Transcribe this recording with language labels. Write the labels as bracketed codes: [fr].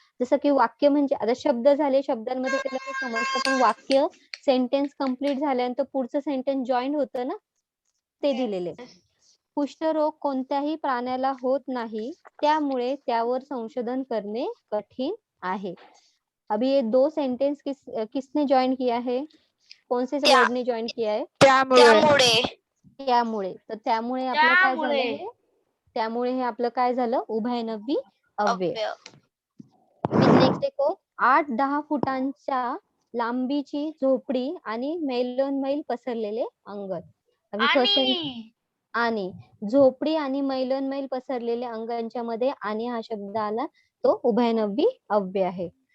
[mr] जसं की वाक्य म्हणजे आता शब्द झाले, शब्दांमध्ये त्याला समजतं, पण वाक्य सेंटेन्स कंप्लीट झाल्यानंतर पुढचं सेंटेन्स जॉईन होतं ना, ते दिलेले। कुष्ठरोग कोणत्याही प्राण्याला होत नाही, त्यामुळे त्यावर संशोधन करणे कठीण आहे। [hi] अभी ये दो सेंटेंस किसने ज्वाइन किया है? कौन से वर्ड ने ज्वाइन किया है? [mr] त्यामुळे। तर त्यामुळे आपलं काय झालं हे? त्यामुळे हे आपलं काय झालं? उभयनवी अव्यय। [hi] नेक्स्ट देखो [mr] 8-10 फुटांच्या लांबीची झोपडी आणि मैलोनमैल पसरलेले अंगण। अभी फर्स्ट आणि झोपडी आणि मैलोनमैल पसरलेल्या अंगांच्या मध्ये आणि हा शब्द आला, तो उभयनवी अव्यय आहे।